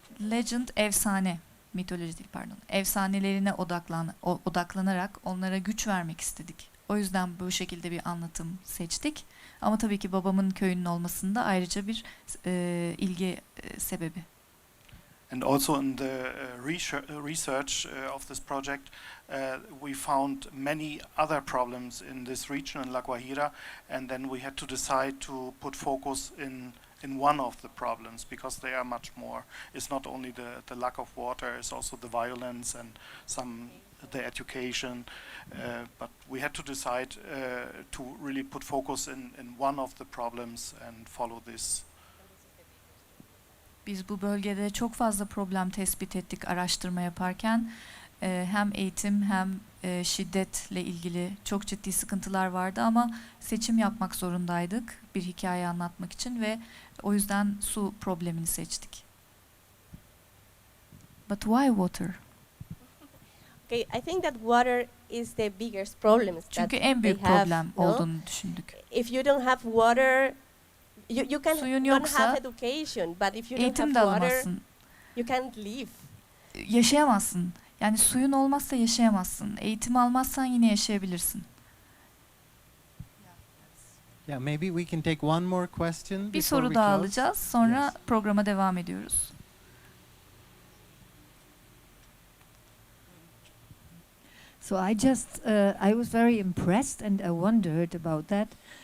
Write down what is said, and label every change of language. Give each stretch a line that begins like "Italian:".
Turkish: Legend, efsane. Mitoloji değil, pardon. Efsanelerine odaklanarak onlara güç vermek istedik. O yüzden bu şekilde bir anlatım seçtik. Ama tabii ki babamın köyünün olmasında ayrıca bir ilgi sebebi.
English: And also in the research of this project, we found many other problems in this region in La Guajira, and then we had to decide to put focus in one of the problems because they are much more. It's not only the lack of water, it's also the violence and the education. But we had to decide to really put focus in one of the problems and follow this.
Turkish: Biz bu bölgede çok fazla problem tespit ettik araştırma yaparken. Hem eğitim hem şiddetle ilgili çok ciddi sıkıntılar vardı ama seçim yapmak zorundaydık bir hikaye anlatmak için ve o yüzden su problemini seçtik.
English: But why water? Okay, I think that water is the biggest problem.
Turkish: Çünkü en büyük problem olduğunu düşündük.
English: If you don't have water, you can
Turkish: Suyun
English: don't
Turkish: yoksa
English: have education, but if you don't
Turkish: eğitim de
English: have water,
Turkish: alamazsın.
English: you can't live.
Turkish: Yaşayamazsın. Yani suyun olmazsa yaşayamazsın. Eğitim almazsan yine yaşayabilirsin.
English: Yeah, maybe we can take one more question.
Turkish: Bir soru daha alacağız. Sonra programa devam ediyoruz.
English: So I was very impressed, and I wondered about that.